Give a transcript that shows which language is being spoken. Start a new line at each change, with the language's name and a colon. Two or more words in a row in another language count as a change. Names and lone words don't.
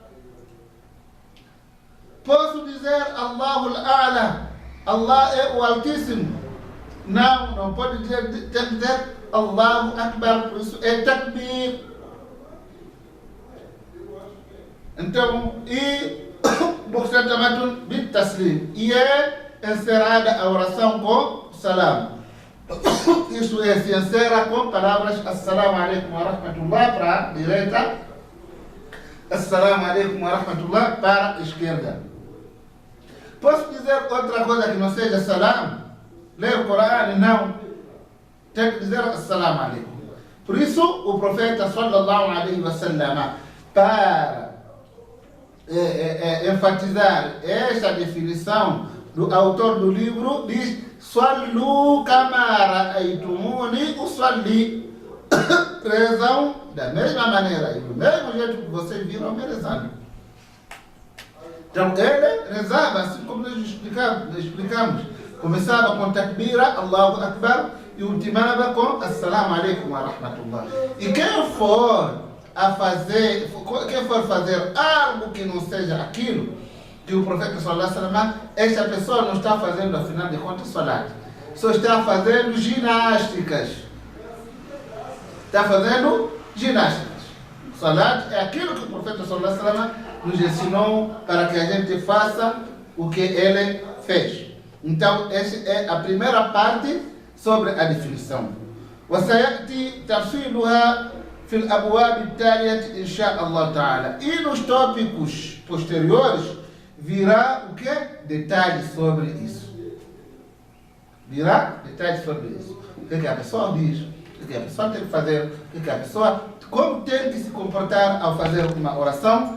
Portuguese: Posso dizer
Arabic: الله أعلى,
Portuguese: Allah é o Altíssimo. Não, não pode dizer, tem que dizer
Arabic: الله أكبر,
Portuguese: por isso é takbir. Então, e
Arabic: مختتمة بالتسليم,
Portuguese: e é encerrada a oração com salam. Isso é, se encerra com palavras
Arabic: السلام عليكم ورحمة الله
Portuguese: para a direita,
Arabic: السلام عليكم ورحمة الله
Portuguese: para a esquerda. Posso dizer outra coisa que não seja salam? Ler o Corão? Não. Tem que dizer
Arabic: السلام عليكم.
Portuguese: Por isso, o profeta
Arabic: صلى الله عليه وسلم,
Portuguese: para enfatizar esta definição do autor do livro, diz
Arabic: صلوا كما رأيتموني أصلي.
Portuguese: Rezam da mesma maneira e do mesmo jeito que vocês viram me rezando. Então ele rezava assim como nós explicamos. Começava com takbira,
Arabic: الله أكبر,
Portuguese: e ultimava com
Arabic: السلام عليكم ورحمة الله.
Portuguese: E quem for fazer algo que não seja aquilo que o profeta
Arabic: صلى الله عليه وسلم,
Portuguese: esta pessoa não está fazendo, afinal de contas, salat. Só está fazendo ginásticas. Está fazendo ginásticas. Salat é aquilo que o profeta
Arabic: صلى الله عليه وسلم
Portuguese: nos ensinou para que a gente faça o que ele fez. Então, essa é a primeira parte sobre a definição.
Arabic: وسيأتي تفصيلها في الأبواب التالية إن شاء الله تعالى.
Portuguese: E nos tópicos posteriores virá o que? Detalhes sobre isso. Virá detalhes sobre isso. O que a pessoa diz, o que a pessoa tem que fazer, o que a pessoa, como tem que se comportar ao fazer uma oração.